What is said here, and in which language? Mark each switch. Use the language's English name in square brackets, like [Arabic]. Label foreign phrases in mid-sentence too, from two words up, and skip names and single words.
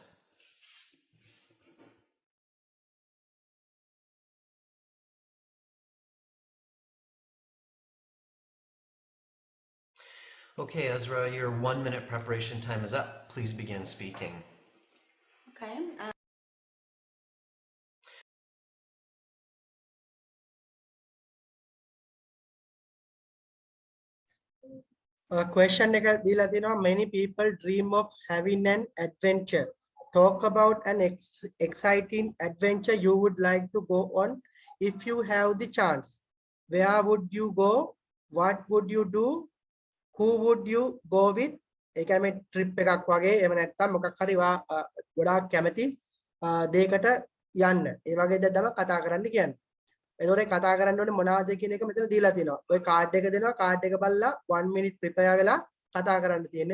[English] Okay, Ezra, your 1 minute preparation time is up. Please begin speaking. Okay. Question [Sinhala] එක දීලා තියෙනවා [English] many people dream of having an adventure. Talk about an exciting adventure you would like to go on if you have the chance. Where would you go? What would you do? Who would you go with? [Sinhala] ඒ කියන්නේ මේ trip එකක් වගේ එහෙම නැත්නම් මොකක් හරි ගොඩාක් කැමති දෙයකට යන්න. ඒ වගේ දෙයක් තමයි කතා කරන්න කියන්නේ. එතකොට ඒ කතා කරන්න ඕනේ මොනවද කියන එක මෙතන දීලා තිනවා. ඔය කාඩ් එක දෙනවා. කාඩ් එක බලලා [English] 1 minute prepare [Sinhala] වෙලා කතා කරන්න තියෙන්නේ.